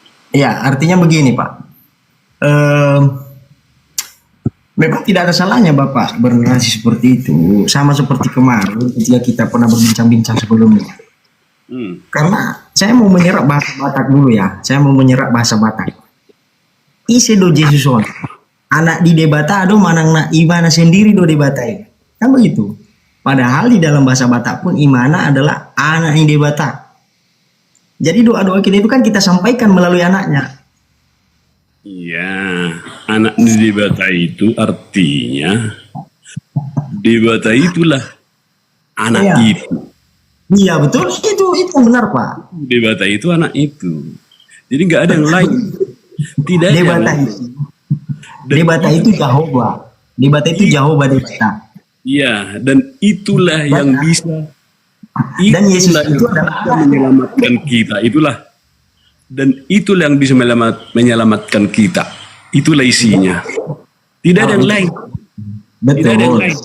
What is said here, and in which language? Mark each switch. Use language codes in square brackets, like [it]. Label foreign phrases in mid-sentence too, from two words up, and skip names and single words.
[id] Ya, artinya begini Pak. Memang tidak ada salahnya Bapak bernarasi seperti itu. Sama seperti kemarin ketika kita pernah berbincang-bincang sebelumnya. Karena saya mau menyerap bahasa Batak dulu ya. Saya mau menyerap bahasa Batak. [bbc] Ise do Jesuson. Anak di debata ado manang na imana sendiri do debatai. [id] Kan begitu. Padahal di dalam bahasa Batak pun imana adalah [bbc] anak di debata. [id] Jadi doa-doa kita itu kan kita sampaikan melalui anaknya. Iya, [bbc] anak di debata [id] itu artinya debata itulah anak Iya. itu. Iya betul, itu benar Pak. Debata itu anak itu. Jadi nggak ada yang lain. Tidak ada yang Debata lain. itu. Debata itu Jehovah. Debata itu Jehovah debata. Iya, dan itulah yang bisa. Dan Yesus Itulah itu yang adalah bisa menyelamatkan kita. Itulah yang bisa menyelamatkan kita. Itulah isinya. Tidak ada yang lain. Betul. Tidak ada yang lain.